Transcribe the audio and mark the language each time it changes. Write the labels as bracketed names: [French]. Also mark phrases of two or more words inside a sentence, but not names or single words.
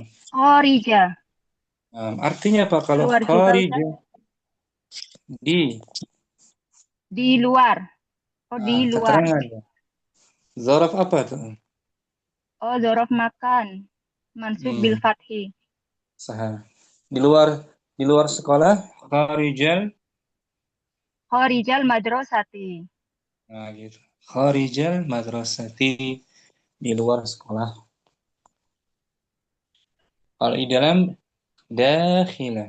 [Arabic] Khorija. [Indonesian] Artinya apa kalau Keluar juga, Ustaz. [Arabic] kharija? Di. [Indonesian] Di luar. Oh, di luar. Keterangannya. Zarf apa tuh? [Arabic] Oh, ظرف مكان منصوب ب Hmm. fathi. [Indonesian] Sah. Di luar sekolah kharijal. [Arabic] خارج المدرسة. [Indonesian] Nah, gitu. [Arabic] خارج المدرسة, [Indonesian] di luar sekolah. Kalau di dalam dakhilah.